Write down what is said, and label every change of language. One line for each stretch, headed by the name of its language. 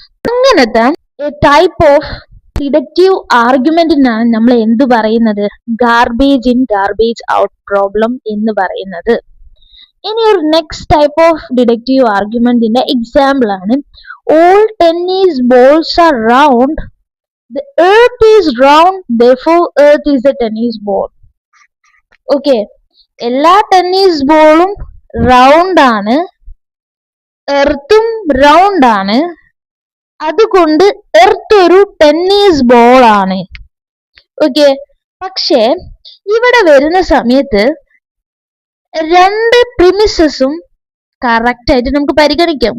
Malayalam: അങ്ങനത്തെ type of deductive ആർഗ്യുമെന്റിനാണ് നമ്മൾ എന്ത് പറയുന്നത്?
English: garbage in garbage out problem
Malayalam: എന്ന് പറയുന്നത്. ഇനി ഒരു next type of deductive ആർഗ്യുമെന്റിന്റെ example ആണ്
English: All tennis balls are round. The earth is round, therefore earth is a tennis ball.
Malayalam: Okay, എല്ലാ ടെന്നീസ് ബോളും റൗണ്ട് ആണ്, എർത്തും റൗണ്ട് ആണ്, അതുകൊണ്ട് എർത്ത് ഒരു ടെന്നീസ് ബോൾ ആണ്. ഓക്കെ, പക്ഷെ ഇവിടെ വരുന്ന സമയത്ത് രണ്ട് പ്രിമിസസും കറക്റ്റ് ആയിട്ട് നമുക്ക് പരിഗണിക്കാം.